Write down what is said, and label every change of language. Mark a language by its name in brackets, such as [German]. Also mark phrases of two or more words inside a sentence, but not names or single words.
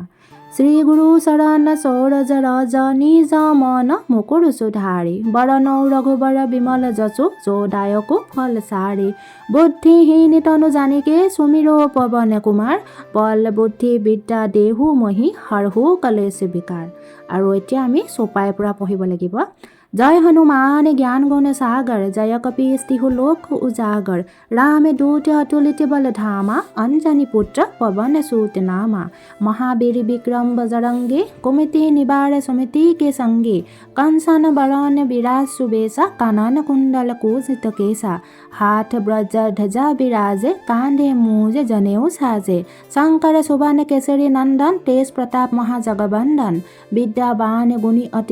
[Awadhi] श्री गुरु चरण सौरज रज निज मन मुकुर सुधारि, बरनौ रघुबर बिमल जसु योदायको फल सारि, बुद्धिहीन तनु जानिके सुमिरो पवन कुमार, बल बुद्धि विद्या देहु महि हरहु कलेश विकार। [Assamese] আৰু এতিয়া আমি চোপাইৰ পৰা পঢ়িব লাগিব। [Awadhi] जय हनुमान ज्ञान गुण सागर, जय कपीश तिहु लोक उजागर, राम दूत अतुलित बल धामा, अंजनी पुत्र पवन सूत नामा, महावीर विक्रम बजरंगी, कुमति निवार सुमति के संगी, कंसन बरन विराज सुबेसा, कानन कुंडल कुंजित केसा, हाथ ब्रज ध्वजा विराजे, कांधे मूज जनेऊ साजे, शंकर सुवन केसरी नंदन, तेज प्रताप महाजगबंदन, विद्यावान गुणी अति